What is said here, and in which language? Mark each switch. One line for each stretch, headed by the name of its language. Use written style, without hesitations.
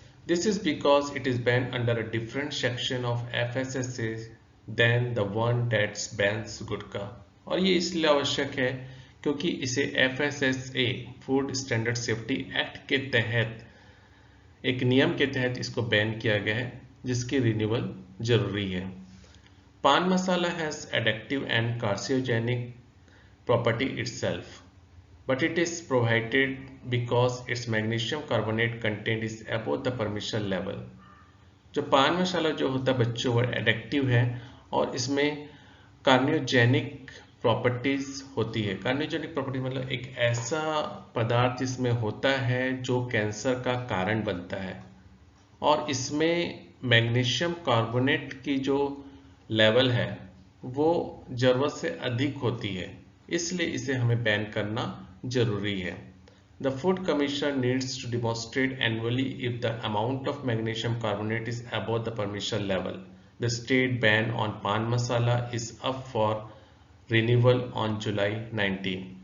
English: This is because it is banned under a different section of FSSA than the one that bans gutkha.
Hindi: और ये इसलिए आवश्यक है क्योंकि इसे FSSA food standard safety act के तहत, एक नियम के तहत इसको बैन किया गया है, जिसकी रिन्यूअल जरूरी है।
English: Paan masala has addictive and carcinogenic property itself, but it is prohibited because its magnesium carbonate content is above the permission level।
Hindi: जो पान मसाला जो होता है बच्चों, वो एडिक्टिव है और इसमें कार्नियोजेनिक प्रॉपर्टीज होती है। कार्नियोजेनिक प्रॉपर्टी मतलब एक ऐसा पदार्थ जिसमें होता है जो कैंसर का कारण बनता है, और इसमें मैग्नीशियम कार्बोनेट की जो लेवल है वो जरूरत से अधिक होती है, इसलिए इसे हमें बैन करना जरूरी है।
English: The Food Commissioner needs to demonstrate annually if the amount of magnesium carbonate is above the permission level. The state ban on pan masala is up for renewal on July 19।